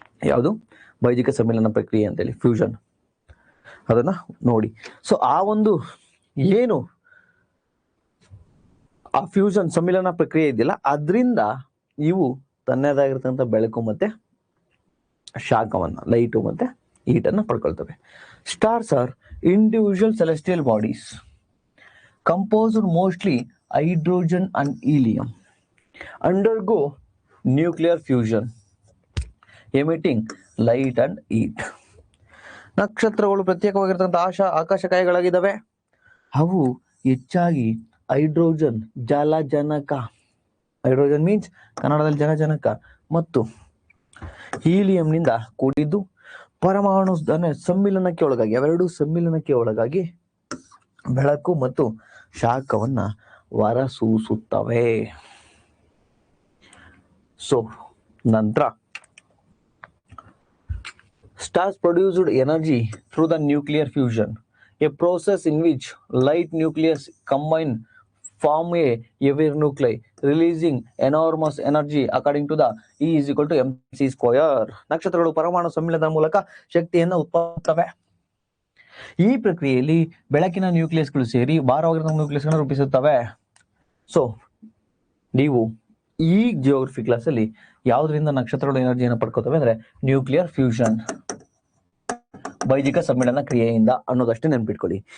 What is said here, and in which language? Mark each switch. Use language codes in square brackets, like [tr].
[kn] ಯಾವುದು ಬೈಜಿಕ ಸಮ್ಮಿಲನ ಪ್ರಕ್ರಿಯೆ ಅಂತೇಳಿ, ಫ್ಯೂಷನ್, ಅದನ್ನ ನೋಡಿ. ಸೊ ಆ ಒಂದು ಏನು ಆ ಫ್ಯೂಷನ್ ಸಮ್ಮಿಲನ ಪ್ರಕ್ರಿಯೆ ಇದೆಯಲ್ಲ, ಅದರಿಂದ ಇವು ತನ್ನದಾಗಿರ್ತಕ್ಕಂಥ ಬೆಳಕು ಮತ್ತೆ ಶಾಖವನ್ನ, ಲೈಟು ಮತ್ತೆ ಹೀಟ್ ಅನ್ನ ಪಡ್ಕೊಳ್ತವೆ. [en] Stars are individual celestial bodies composed mostly hydrogen and helium, undergo nuclear fusion, emitting light and heat. [kn] ನಕ್ಷತ್ರಗಳು ಪ್ರತ್ಯೇಕವಾಗಿರ್ತಕ್ಕಂಥ ಆಕಾಶಕಾಯಗಳಾಗಿದ್ದಾವೆ. ಅವು ಹೆಚ್ಚಾಗಿ ಹೈಡ್ರೋಜನ್ ಜಲಜನಕ, ಹೈಡ್ರೋಜನ್ ಮೀನ್ಸ್ ಕನ್ನಡದಲ್ಲಿ ಜಲಜನಕ, ಮತ್ತು ಹೀಲಿಯಂನಿಂದ ಕೂಡಿದ್ದು ಪರಮಾಣು ಸಮ್ಮಿಲನಕ್ಕೆ ಒಳಗಾಗಿ, ಅವೆರಡು ಸಮ್ಮಿಲನಕ್ಕೆ ಒಳಗಾಗಿ ಬೆಳಕು ಮತ್ತು ಶಾಖವನ್ನ ಹೊರಸೂಸುತ್ತವೆ. [en] so [kn] ನಂತರ [en] stars produced energy through the nuclear fusion, a process in which light nucleus combine form a heavier nuclei, releasing enormous energy according to the E is equal to mc square. [kn] ನಕ್ಷತ್ರಗಳು ಪರಮಾಣು ಸಮ್ಮಿಲನದ ಮೂಲಕ ಶಕ್ತಿಯನ್ನು ಉತ್ಪಾದಿಸುತ್ತವೆ. ಈ ಪ್ರಕ್ರಿಯೆಯಲ್ಲಿ ಬೆಳಕಿನ ನ್ಯೂಕ್ಲಿಯಸ್ಗಳು ಸೇರಿ ಭಾರವಾಗಿರುವ ನ್ಯೂಕ್ಲಿಯಸ್ಗಳನ್ನು ರೂಪಿಸುತ್ತವೆ. ಸೊ ನೀವು ಈ ಜಿಯೋಗ್ರಫಿ ಕ್ಲಾಸ್ ಅಲ್ಲಿ ಯಾವ್ದ್ರಿಂದ ನಕ್ಷತ್ರಗಳು ಎನರ್ಜಿಯನ್ನು ಪಡ್ಕೋತವೆ ಅಂದ್ರೆ ನ್ಯೂಕ್ಲಿಯರ್ ಫ್ಯೂಷನ್, ಬೈಜಿಕ ಸಮ್ಮಿಳನ ಕ್ರಿಯೆಯಿಂದ ಅನ್ನೋದಷ್ಟೇ ನೆನ್ಪಿಟ್ಕೊಳ್ಳಿ.